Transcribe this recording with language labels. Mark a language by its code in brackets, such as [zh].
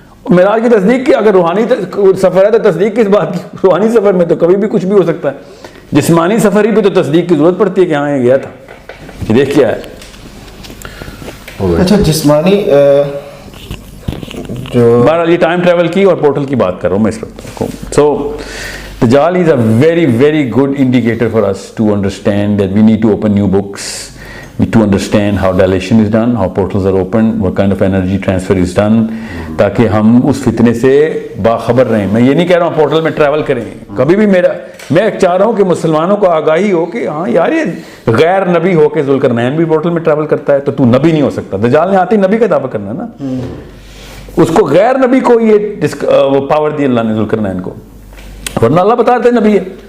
[ur] معراج کی تصدیق کی اگر روحانی سفر ہے تو تصدیق کس بات کی؟ روحانی سفر میں تو کبھی بھی کچھ بھی ہو سکتا ہے. جسمانی سفر ہی پہ تو تصدیق کی ضرورت پڑتی ہے کہ ہاں یہ گیا تھا, یہ دیکھ کیا ہے. اچھا جسمانی جو بہرحال یہ ٹائم ٹریول کی اور پورٹل کی بات کر رہا ہوں میں اس وقت. [en] so Dajjal is a very very good indicator for us to understand that we need to open new books, to understand how dilation is done, how portals are opened, what kind of energy transfer is done, [ur] تاکہ ہم اس فتنے سے باخبر رہیں. میں یہ نہیں کہہ رہا ہوں پورٹل میں ٹریول کریں کبھی بھی. میں چاہ رہا ہوں کہ مسلمانوں کو آگاہی ہو کہ ہاں یار یہ غیر نبی ہو کے ذوالقرنین بھی پورٹل میں ٹریول کرتا ہے تو نبی نہیں ہو سکتا. دجال نے آتے ہی نبی کا دعویٰ کرنا نا, اس کو غیر نبی کو یہ وہ پاور دی اللہ نے ذوالقرنین کو, ورنہ اللہ بتا رہتے نبی ہے.